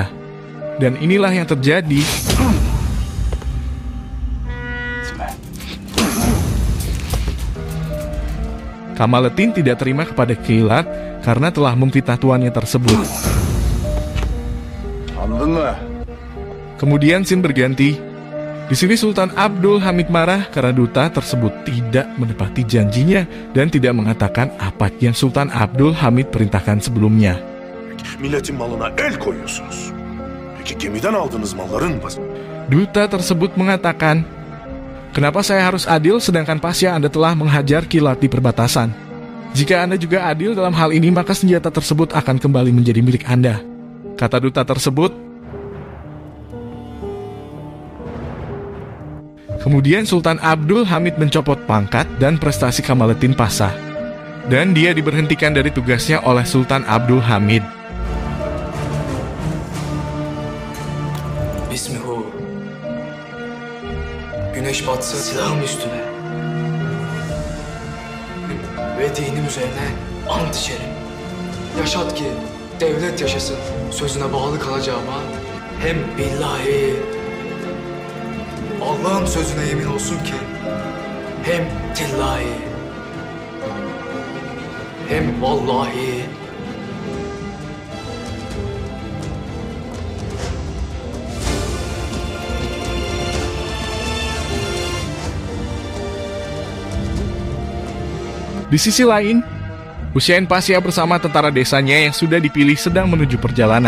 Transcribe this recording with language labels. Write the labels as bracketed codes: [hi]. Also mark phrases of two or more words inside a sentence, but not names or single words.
[id] Dan inilah yang terjadi. Kamaluddin tidak terima kepada Kilar karena telah memfitnah tuannya tersebut. Kemudian scene berganti. Di sini Sultan Abdul Hamid marah karena duta tersebut tidak menepati janjinya dan tidak mengatakan apa yang Sultan Abdul Hamid perintahkan sebelumnya. [tr] Milletin malına el koyuyorsunuz. Peki gemiden aldığınız malların [id] Duta tersebut mengatakan, "Kenapa saya harus adil sedangkan Pasha Anda telah menghajar Kilar di perbatasan? Jika Anda juga adil dalam hal ini, maka senjata tersebut akan kembali menjadi milik Anda," kata duta tersebut. Kemudian Sultan Abdul Hamid mencopot pangkat dan prestasi Kamaluddin Pasha, dan dia diberhentikan dari tugasnya oleh Sultan Abdul Hamid. [tr] Bismihu. Güneş batsın silahım üstüne. Ve dinim üzerine ant içerim. Yaşat ki devlet yaşasın. Sözüne bağlı kalacağıma hem billahi Allah'ın sözüne yemin olsun ki hem tillahi hem vallahi [id] Di sisi lain, Husain Pasha bersama tentara desanya yang sudah dipilih sedang menuju perjalanan.